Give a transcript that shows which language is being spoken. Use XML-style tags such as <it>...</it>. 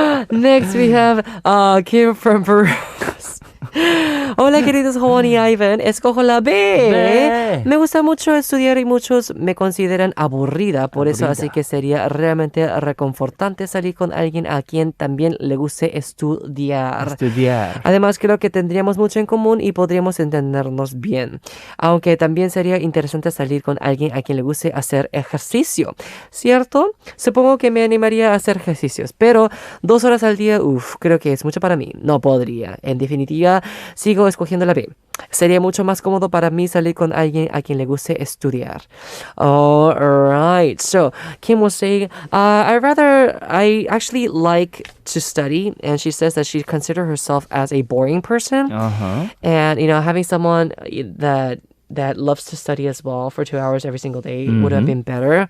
<en>Next we have Kymm from Peru.</en> <es>Hola queridos Howon y Aivan, escojo la B. Me gusta mucho estudiar y muchos me consideran aburrida, por eso así que sería realmente reconfortante salir con alguien a quien también le guste estudiar. Además creo que tendríamos mucho en común y podríamos entendernos bien, aunque también sería interesante salir con alguien a quien le guste hacer ejercicio, ¿cierto? Supongo que me animaría a hacer ejercicios, pero 2 horas al día, creo que es mucho para mí, no podría. En definitiva, sigo escogiendo la B. Sería mucho más cómodo para mí salir con alguien a quien le guste estudiar.</es> <en>Alright, so Kymm was saying, I actually like to study, and she says that she considers herself as a boring person. And, having someone that loves to study as well for 2 hours every single day would have been better.</en>